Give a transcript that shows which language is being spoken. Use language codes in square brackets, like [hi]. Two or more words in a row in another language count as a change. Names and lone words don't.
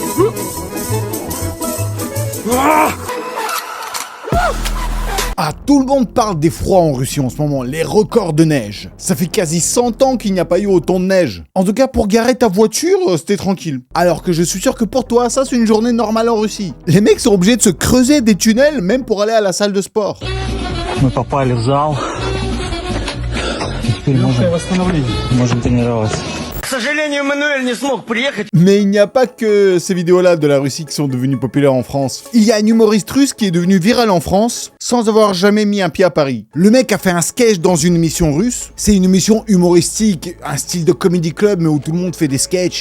[fr] Ah, tout le monde parle des froids en Russie en ce moment, les records de neige. Ça fait quasi 100 ans qu'il n'y a pas eu autant de neige. En tout cas, pour garer ta voiture, c'était tranquille. Alors que je suis sûr que pour toi, ça c'est une journée normale en Russie. Les mecs sont obligés de se creuser des tunnels même pour aller à la salle de sport. [ru] Мы попали в зал. Теперь можем тренироваться. [fr] Mais il n'y a pas que ces vidéos-là de la Russie qui sont devenues populaires en France. Il y a un humoriste russe qui est devenu viral en France sans avoir jamais mis un pied à Paris. Le mec a fait un sketch dans une émission russe. C'est une émission humoristique, un style de [en] comedy club [fr] mais où tout le monde fait des sketchs.